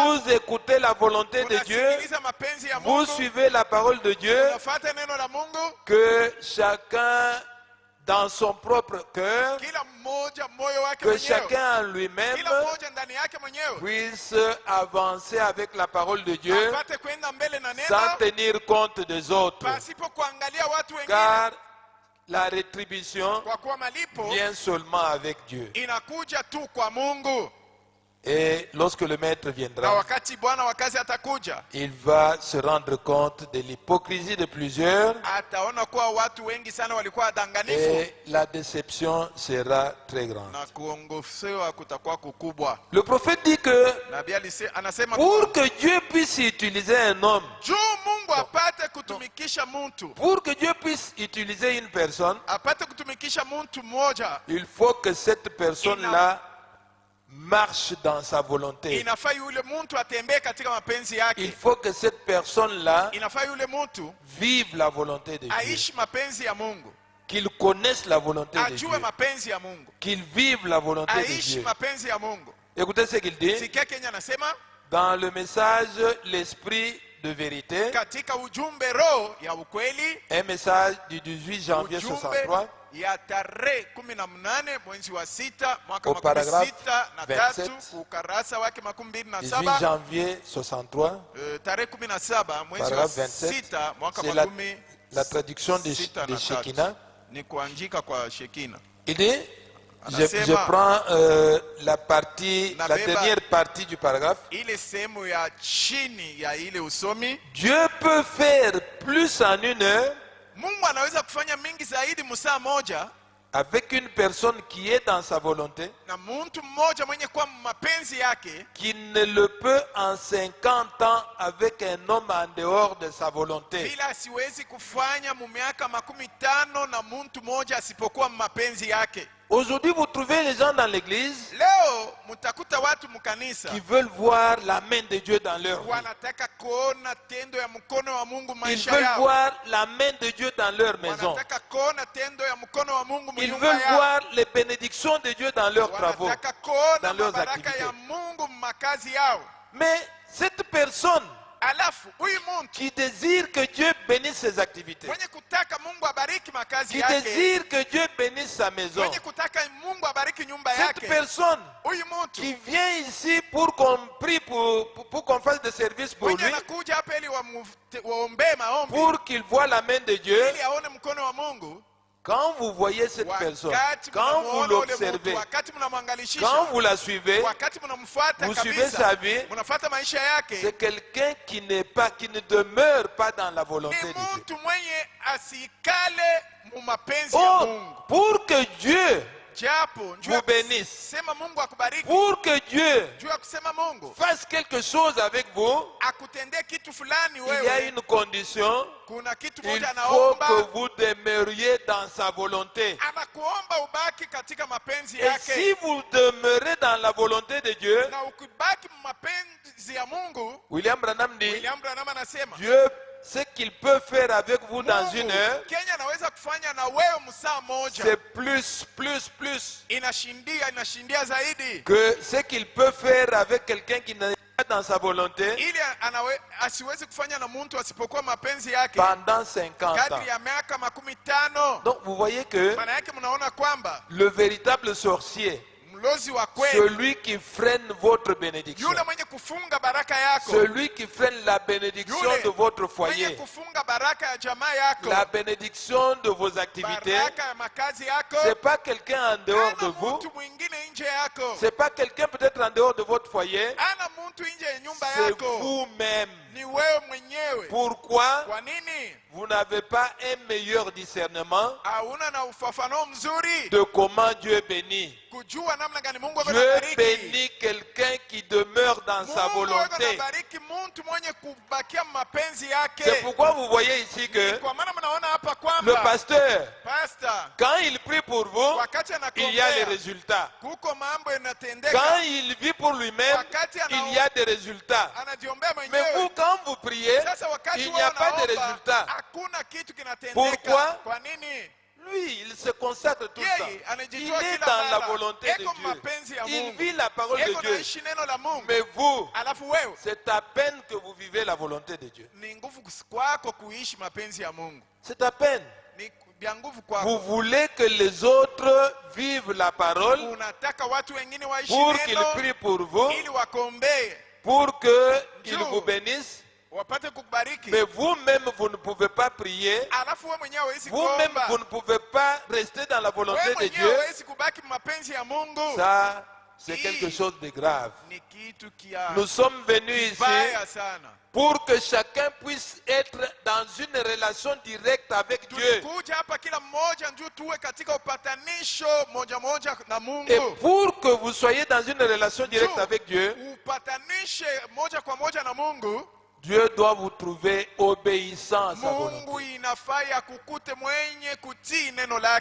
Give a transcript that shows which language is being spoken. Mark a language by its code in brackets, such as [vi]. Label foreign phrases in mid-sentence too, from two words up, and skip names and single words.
[fr] vous écoutez la volonté de Dieu, [sw] unasikiliza mapenzi ya [fr] vous [sw] Mungu, [fr] suivez la parole de Dieu, [sw] unafuata neno la Mungu, [fr] que chacun dans son propre cœur, [sw] kila mmoja moyo wake [fr] que [sw] mwenyewe, [fr] chacun en lui-même [sw] kila mmoja ndani yake mwenyewe [fr] puisse avancer avec la parole de Dieu [sw] apate kwenda mbele na [fr] sans [sw] neno [fr] tenir compte des autres. [sw] pasipo kuangalia watu wengine, [fr] Car la rétribution [sw] kwa kuwa malipo [fr] vient seulement avec Dieu. [sw] inakuja tu kwa Mungu. [fr] Et lorsque le maître [sw] Na [fr] viendra, [sw] wakati bwana wa kazi atakuja, [fr] il va se rendre compte de l'hypocrisie de plusieurs [sw] ataona kuwa watu wengi sana walikuwa wadanganifu [fr] et la déception sera très grande. [sw] na kuongozewa kutakuwa kukubwa. [fr] Le prophète dit que [sw] Nabii anasema [fr] pour que Dieu puisse utiliser un homme, [sw] juu Mungu apate kutumikisha mtu, [fr] pour que Dieu puisse utiliser une personne, [sw] apate kutumikisha mtu mmoja, [fr] il faut que cette personne-là marche dans sa volonté. [sw] inafaa yule mtu atembee katika mapenzi [fr] Il [sw] yake, [fr] faut que cette personne-là [sw] inafaa yule mtu [fr] vive la volonté de Dieu. [sw] aishi mapenzi ya Mungu, [fr] Qu'il connaisse la volonté de Dieu. [sw] ajue mapenzi ya Mungu, [fr] Qu'il vive la volonté de [sw] aishi [fr] Dieu. [sw] mapenzi ya Mungu. [fr] Écoutez ce qu'il dit. [sw] Sikia Kenya anasema [fr] Dans le message L'Esprit de vérité, [sw] katika ujumbe roho ya ukweli, [fr] un message du 18 janvier [sw] ujumbe 63, ya tarehe 18 mwezi wa 6 mwaka [fr] Au paragraphe 63 27, [sw] ukarasa wake 18 27, [fr] janvier 63, [sw] tarehe 17 mwezi wa [fr] paragraphe 27, [sw] 6 mwaka [fr] c'est la traduction de Shekinah. [sw] ni kuandika kwa Shekina. [fr] Il dit, je [sw] Anasema, [fr] prends la dernière partie du paragraphe. [sw] ile sehemu ya chini ya ile usomi. [fr] Dieu peut faire plus en une heure [sw] Mungu anaweza kufanya mingi zaidi msaa moja [fr] avec une personne qui est dans sa volonté, [sw] na mtu mmoja mwenye kuwa mapenzi yake, [fr] qui ne le peut en 50 ans avec un homme en dehors de sa volonté. [sw] vile asiwezi kufanya mumiaka 50 na mtu mmoja asipokuwa mapenzi yake. [fr] Aujourd'hui, vous trouvez les gens dans l'église [sw] Leo mutakuta watu mkanisa [fr] qui veulent voir la main de Dieu dans leur vie. [sw] wanataka kuona tendo ya mkono wa Mungu [fr] Ils [sw] maisha [fr] veulent [sw] yao, [fr] voir la main de Dieu dans leur maison. [sw] wanataka kuona tendo ya mkono wa Mungu [fr] Ils [sw] mnyumba [fr] veulent [sw] yao, [fr] voir les bénédictions de Dieu dans leurs travaux. [sw] wanataka kuona [fr] dans leurs [sw] mabaraka [fr] activités. [sw] ya Mungu makazi yao. [fr] Mais cette personne [sw] Alafu huyu mtu [fr] qui désire que Dieu bénisse ses activités, [sw] mwenye kutaka Mungu abariki makazi [fr] qui [sw] yake, [fr] désire que Dieu bénisse sa maison, [sw] mwenye kutaka Mungu abariki nyumba [fr] cette [sw] yake, [fr] personne [sw] huyu mtu [fr] qui vient ici pour qu'on prie, pour qu'on fasse des services pour [sw] mwenye [fr] lui, [sw] anakuja hapa ili waombee maombi, [fr] pour qu'il voit la main de Dieu, [sw] ili aone mkono wa Mungu. [fr] quand vous voyez cette personne, [sw] Wakati [fr] quand vous [sw] mnamuona ule mtu, [fr] l'observez, [sw] wakati [fr] quand [sw] mnamwangalishisha, [fr] vous la suivez, [sw] wakati mnamfuata [fr] vous suivez [sw] kabisa, [fr] sa vie, [sw] mnafuata maisha yake, [fr] c'est quelqu'un qui ne demeure pas dans la volonté [sw] ni [fr] de Dieu. [sw] mtu mwenye asikale mu mapenzi ya Oh, Mungu. [fr] pour que Dieu [sw] Japo njoo [fr] vous bénisse, [sw] sema Mungu akubariki, [fr] pour que Dieu [sw] juu ya kusema Mungu [fr] fasse quelque chose avec vous, [sw] akutendee kitu fulani, [fr] il y a [sw] wewe [fr] une condition. [sw] kuna kitu [fr] Il [sw] moja [fr] faut que [sw] anaomba, [fr] vous demeuriez dans sa volonté. [sw] anakuomba ubaki katika mapenzi [fr] Et si [sw] yake, [fr] vous demeurez dans la volonté de Dieu, [sw] na ukibaki mapenzi ya Mungu. [fr] William Branham dit, [sw] William Branham anasema [fr] Dieu, ce qu'il peut faire avec vous dans [sw] Mungu, [fr] une heure, [sw] Kenya anaweza kufanya na wewe msaa moja, [fr] c'est plus [sw] inashindia zaidi, [fr] que ce qu'il peut faire avec quelqu'un qui n'est pas dans sa volonté [sw] ili asiwezi kufanya na mtu asipokuwa mapenzi yake [fr] pendant 50 ans. [sw] kadri ya miaka 50. [fr] Donc vous voyez que [sw] Maana yake mnaona kwamba [fr] le véritable sorcier, [sw] mlozi wa kweli, [fr] celui qui freine votre bénédiction, [sw] yule mwenye kufunga baraka yako, [fr] celui qui freine la bénédiction [sw] yule [fr] de votre [sw] mwenye [fr] foyer, [sw] kufunga baraka ya jamaa yako, [fr] la bénédiction de vos activités, [sw] baraka ya makazi yako, [fr] c'est pas quelqu'un en dehors de [sw] ana [fr] vous, [sw] mtu mwingine nje yako, [fr] c'est pas quelqu'un peut-être en dehors de votre foyer, [sw] ana mtu nje ya nyumba [fr] c'est [sw] yako, [fr] vous-même. [sw] ni wewe mwenyewe. [fr] Pourquoi [sw] Kwa nini [fr] vous n'avez pas un meilleur discernement [sw] hauna na ufafanuo mzuri [fr] de comment Dieu bénit? [sw] kujua namna gani Mungu [fr] Dieu [sw] anabariki? [fr] bénit quelqu'un qui demeure dans sa [sw] Mungu [fr] volonté. [sw] anabariki mtu mwenye kubakia mapenzi yake. [fr] C'est pourquoi vous voyez ici que [sw] Kwa maana mnaona hapa [fr] le [sw] kwamba [fr] pasteur, [sw] pastor [fr] quand il prie pour vous, [sw] wakati [fr] il y a les [sw] anakombea [fr] résultats. [sw] kuko mambo [fr] Quand [sw] yanatendeka, [fr] il vit pour lui-même, [sw] wakati [fr] il y a des résultats. [sw] anajiombea [fr] Mais vous, [sw] mwenyewe. [fr] quand vous priez, [sw] Sasa wakati [fr] il n'y [sw] wewe [fr] a pas de [sw] unaomba, [fr] résultats. [sw] hakuna kitu kinatendeka. [fr] Pourquoi? [sw] Kwa nini? [fr] Lui, il se consacre tout le [sw] Yeye [fr] temps. Il [sw] anajitoa [fr] est [sw] kila [fr] dans la [sw] mara. [fr] volonté de [sw] Eko [fr] Dieu. [sw] mapenzi ya [fr] Il [sw] Mungu. [fr] vit la parole de [sw] Eko [fr] Dieu. [sw] naishi neno la Mungu. [fr] Mais vous, [sw] Alafu wewe [fr] c'est à peine que vous vivez la volonté de Dieu. [sw] ni nguvu kwako kuishi mapenzi ya Mungu. [fr] C'est à peine. [sw] ni vya nguvu [fr] vous [sw] kwako. [fr] voulez que les autres vivent la parole [sw] Unataka watu wengine waishi [fr] pour qu'ils [sw] neno [fr] prient pour vous, [sw] ili wakuombee [fr] pour qu'ils vous bénissent. [sw] wapate kukubariki. [fr] Mais vous-même, vous ne pouvez pas prier. [sw] Alafu wewe mwenyewe hawezi [fr] Vous-même, [sw] kuomba. [fr] vous ne pouvez pas rester dans la volonté [sw] Wewe [fr] de [sw] mwenyewe [fr] Dieu. [sw] hawezi kubaki mapenzi ya Mungu. [fr] Ça, c'est Oui. quelque chose de grave. [sw] Ni kitu kia [fr] Nous sommes venus ici [sw] baya sana. [fr] pour que chacun puisse être dans une relation directe avec Dieu. [sw] Tulikuja hapa kila mmoja ndio tuwe katika upatanisho moja moja na Mungu. [fr] Et pour que vous soyez dans une relation directe [sw] Tu [fr] avec Dieu, [sw] upatanishe moja kwa moja na Mungu. [fr] Dieu doit vous trouver obéissant à sa [sw] Mungu [fr] volonté. [sw] inafaa ya kukute mwenye kutii neno lake.